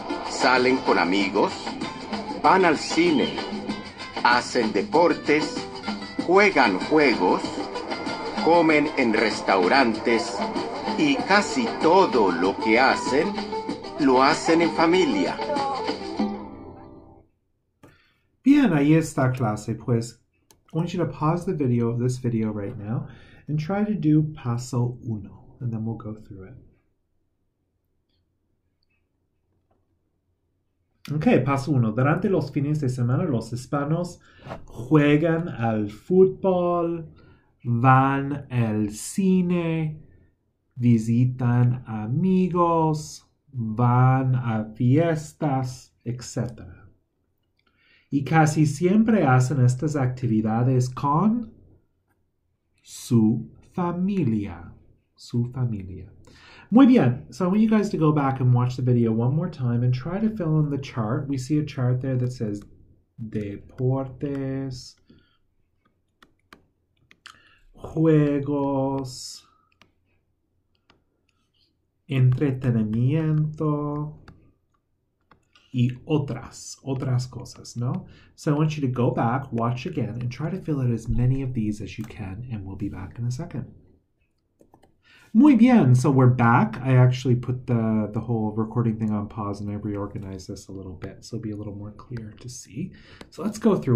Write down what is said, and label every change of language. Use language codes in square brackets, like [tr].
[es] Salen con amigos, van al cine, hacen deportes, juegan juegos, comen en restaurantes y casi todo lo que hacen, lo hacen en familia. Bien, ahí está, clase. Pues, [en] I want you to pause this video right now, and try to do paso 1, and then we'll go through it. [es] Ok, paso 1. Durante los fines de semana, los hispanos juegan al fútbol, van al cine, visitan amigos, van a fiestas, etc. Y casi siempre hacen estas actividades con su familia. Su familia. Muy bien. [en] So I want you guys to go back and watch the video one more time and try to fill in the chart. We see a chart there that says [es] deportes, juegos, entretenimiento y otras cosas, ¿no? [en] So I want you to go back, watch again, and try to fill out as many of these as you can, and we'll be back in a second. [es] Muy bien. [en] So we're back. I actually put the whole recording thing on pause and I reorganized this a little bit so it'll be a little more clear to see. So let's go through.